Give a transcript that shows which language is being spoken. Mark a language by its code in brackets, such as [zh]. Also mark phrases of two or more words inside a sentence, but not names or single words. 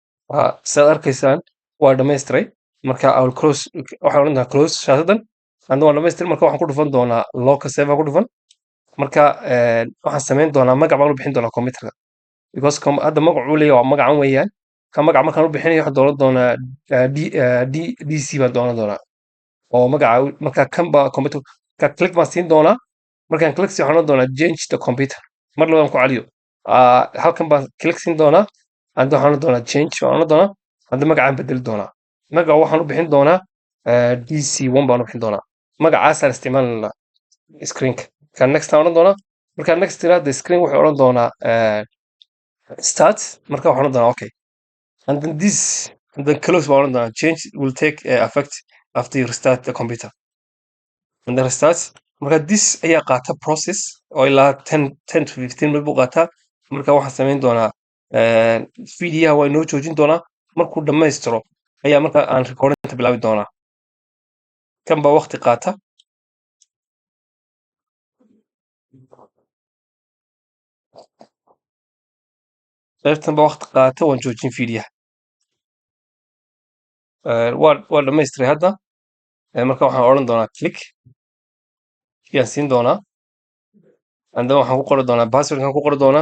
[so] sidaad arkaysaan waa dhammaystiray. [en] Marka I will close, [so] waxaan odhan doonaa close shaashadan. Hadda waan dhammaystiray, marka waxaan ku dhufan doonaa [en] local save [so] aan ku dhufan. Marka waxaan samayn doonaa magac baan u bixin doonaa computerka, because hadda magacuu leeyahay waa magacan weeyaan. Ka magac markaan u bixinayo waxaan dooran doonaa DC baan dooran doonaa, oo magaca marka kan baa computer ka click baan siin doonaa. Markaan click siin waxaan odhan doonaa [en] change the computer, [so] mar labaan ku celiyo. Halkan baan click siin doonaa, hadda waxaan odhan doonaa change baan odhan doonaa, hadda magacaan bedeli doonaa. Magaca waxaan u bixin doonaa DC1 baan u bixin doonaa. Magacaasaan isticmaalanaa screenka. Kan next aan odhan doonaa. Markaan next tiraahdo screen wuxuu odhan doonaa start. Marka waxaan odhan doonaa okay. [en] And then this, and then close [so] baan odhan doonaa. [en] Change will take effect after you restart the computer. And then restart. [so] Marka this ayaa qaata process oo ilaa [en] 10 to 15 minutes [so] buu qaataa. Marka waxaan samayn doonaa videoha waa inoo joojin doonaa. Markuu dhammaystiro ayaa marka aan recordinta bilaabi doonaa. Kan baa waqti qaata. Qaybtan baa waqti qaata, waan joojin videoha. Waa dhammaystiray hadda. Marka waxaan odhan doonaa click yaan siin doonaa. [en] And then [so] waxaan ku qori doonaa passwordkan ku qori doonaa.